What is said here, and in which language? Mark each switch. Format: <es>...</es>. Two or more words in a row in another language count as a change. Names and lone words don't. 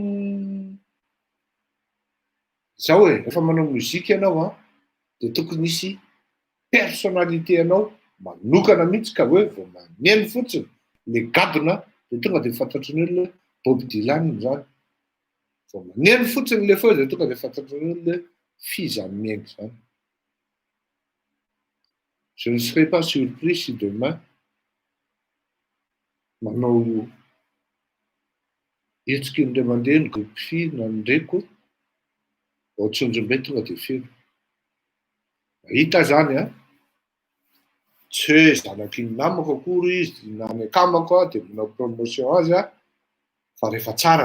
<mg>zao hoe rehefa manao muzika ianao a de tokony hisy personnalité anao manokana mihitsy ka hoe vao maneno fotsiny le gadona de tonga de fantatry ny olona Bob Dylan zany vao maneno fotsiny le feo de tonga de fantatry ny olona zany miaingo zany.</mg> <fr>Je ne serais pas surpris si demain</fr> <mg>manao hetsika indray mandeha ny</mg> <fr>groupe fille</fr> <mg>na ndraiko ohatsondrombe tonga de feno hita zany a tsy hoe zanaky ny namako akory izy na ny akamako a de manao promotion azy a fa rehefa tsara</mg>